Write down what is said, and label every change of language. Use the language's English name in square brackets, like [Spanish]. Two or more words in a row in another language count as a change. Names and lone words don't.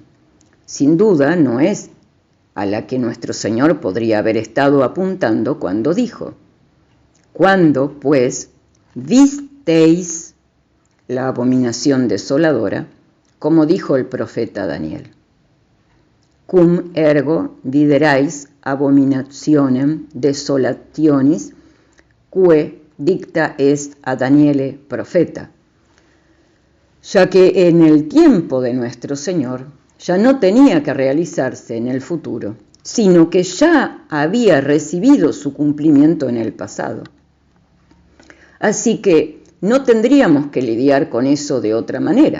[Spanish] Sin duda no es a la que nuestro Señor podría haber estado apuntando cuando dijo: cuando, pues, visteis la abominación desoladora, como dijo el profeta Daniel. [Latin] Cum ergo viderais abominationem desolationis, que dicta est a Daniele profeta. [Spanish] Ya que en el tiempo de nuestro Señor ya no tenía que realizarse en el futuro, sino que ya había recibido su cumplimiento en el pasado. Así que no tendríamos que lidiar con eso de otra manera.